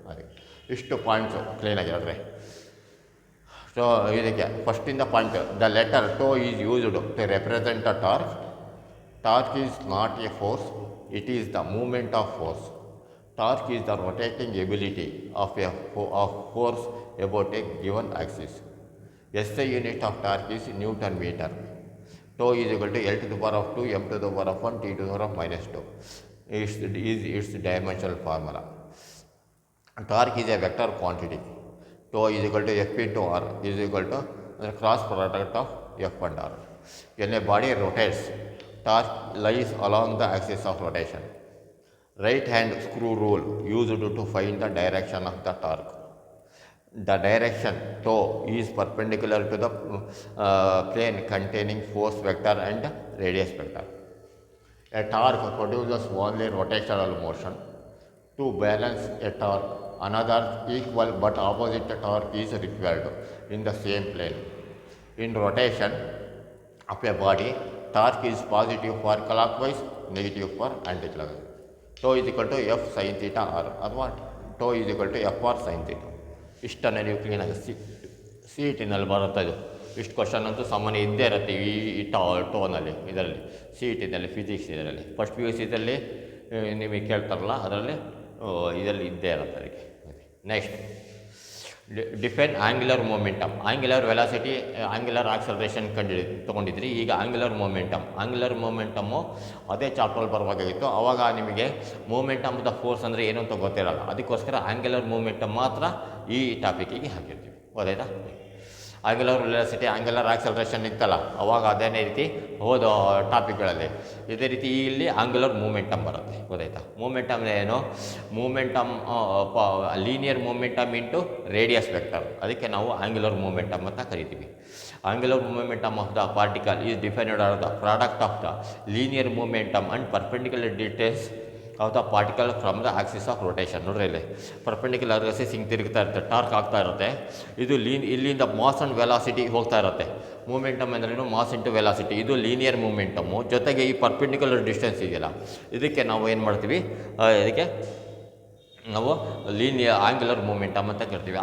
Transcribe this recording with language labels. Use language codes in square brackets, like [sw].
[kn] ಅದಕ್ಕೆ ಇಷ್ಟು ಪಾಯಿಂಟ್ಸು ಕ್ಲೀನಾಗಿ ಹೇಳಿದ್ರೆ. ಸೊ ಇದಕ್ಕೆ ಫಸ್ಟಿಂದ point, [en] The letter tau is used to represent a torque. Torque is not a force, it is the moment of force. Torque is the rotating ability of force about a given axis. SI unit of torque is Newton meter. Tau is equal to L to the power of 2, m to the power of 1, t to the power of minus 2. Its dimensional formula. Torque is a vector quantity. Tau is equal to F into R is equal to the cross product of F and R. When a body rotates, torque lies along the axis of rotation. Right hand screw rule used to find the direction of the torque. The direction tau is perpendicular to the plane containing force vector and radius vector. A torque produces only rotational motion. To balance a torque, another equal but opposite torque is required in the same plane. In rotation of a body, torque is positive for clockwise, negative for anti-clockwise. Tau is equal to F sin theta r, or what? Tau is equal to F r sin theta. [kn] ಇಷ್ಟನ್ನು ನೀವು ಕ್ಲೀನಾಗಿ C E ಟಿನಲ್ಲಿ ಬರುತ್ತೆ. ಇದು ಇಷ್ಟು question ಅಂತೂ ಸಾಮಾನ್ಯ ಇದ್ದೇ ಇರುತ್ತೆ ಈ ಟೋನಲ್ಲಿ. ಇದರಲ್ಲಿ ಸಿ ಇ ಟಿನಲ್ಲಿ ಫಿಸಿಕ್ಸ್ ಇದರಲ್ಲಿ ಫಸ್ಟ್ ಪಿ ಯು ಸಿದಲ್ಲಿ ನಿಮಗೆ ಕೇಳ್ತಾರಲ್ಲ, ಅದರಲ್ಲಿ ಇದರಲ್ಲಿ ಇದ್ದೇ ಇರುತ್ತೆ ಅದಕ್ಕೆ. [en] Next define angular momentum. [kn] Angular velocity, angular acceleration ತೊಗೊಂಡಿದ್ರಿ. ಈಗ ಆಂಗ್ಯುಲರ್ ಮೊಮೆಂಟಮ್ಮು ಅದೇ ಚಾಪ್ಟರ್ ಬರಬೇಕಾಗಿತ್ತು. ಆವಾಗ ನಿಮಗೆ ಮೂಮೆಂಟಮ್ ದ ಫೋರ್ಸ್ ಅಂದರೆ ಏನು ಅಂತ ಗೊತ್ತಿರಲ್ಲ. ಅದಕ್ಕೋಸ್ಕರ ಆಂಗ್ಯುಲರ್ ಮೂಮೆಂಟಮ್ ಮಾತ್ರ ಈ ಟಾಪಿಕಿಗೆ ಹಾಕಿರ್ತೀವಿ. ಗೊತ್ತಾಯ್ತಾ? ಆಂಗ್ಯುಲರ್ ವೆಲಾಸಿಟಿ, ಆಂಗ್ಯುಲರ್ ಆಕ್ಸಲರೇಷನ್ ಇತ್ತಲ್ಲ, ಅವಾಗ ಅದೇನೇ ರೀತಿ ಹೋದ ಟಾಪಿಕ್ಗಳಲ್ಲಿ ಇದೇ ರೀತಿ ಇಲ್ಲಿ ಆಂಗ್ಯುಲರ್ ಮೂಮೆಂಟಮ್ ಬರುತ್ತೆ. ಗೊತ್ತಾಯ್ತಾ? ಮೂಮೆಂಟಮ್ ಏನು? Momentum linear momentum into radius vector, ಅದಕ್ಕೆ ನಾವು ಆಂಗ್ಯುಲರ್ ಮೂಮೆಂಟಮ್ ಅಂತ ಕರಿತೀವಿ. [en] Angular momentum of the particle is defined as the product of the linear momentum and perpendicular distance of the particle from the axis of rotation. [kn] ನೋಡ್ರಿ ಇಲ್ಲಿ perpendicular Axis ಹಿಂಗೆ ತಿರುಗ್ತಾ ಇರುತ್ತೆ, torque ಆಗ್ತಾ ಇರುತ್ತೆ. ಇದು ಇಲ್ಲಿಂದ ಮಾಸ್ ಆ್ಯಂಡ್ ವೆಲಾಸಿಟಿ ಹೋಗ್ತಾ ಇರುತ್ತೆ. ಮೂಮೆಂಟಮ್ ಅಂದ್ರೇನು? Mass into velocity. ಇದು ಲೀನಿಯರ್ ಮೂಮೆಂಟಮ್ಮು. ಜೊತೆಗೆ ಈ ಪರ್ಪೆಂಡಿಕ್ಯುಲರ್ ಡಿಸ್ಟೆನ್ಸ್ ಇದೆಯಲ್ಲ, ಇದಕ್ಕೆ ನಾವು ಏನು ಮಾಡ್ತೀವಿ? ಇದಕ್ಕೆ ನಾವು ಆಂಗ್ಯುಲರ್ ಮೂಮೆಂಟಮ್ ಅಂತ ಕರಿತೀವಿ.